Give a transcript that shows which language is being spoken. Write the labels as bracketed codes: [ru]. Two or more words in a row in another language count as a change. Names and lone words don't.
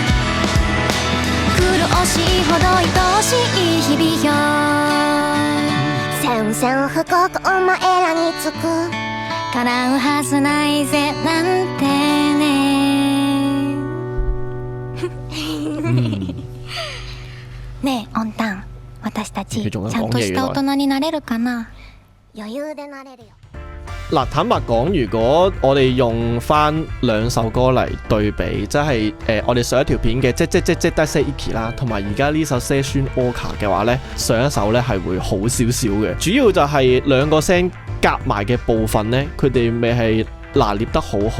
[ja] 苦しいほど愛しい日々よ宣戦布告お前らにつく叶うはずないぜなんてねねえオンタン私たちちゃんとした大人になれるかな余裕でなれるよ [yue] 嗱，坦白講，如果我哋用翻兩首歌嚟對比，即係我哋上一條片嘅即得 say iki 啦，同埋而家呢首 Seishun Oka 嘅話呢，上一首呢係會好少少嘅。主要就係兩個聲夾埋嘅部分呢，佢哋未係拿捏得好好。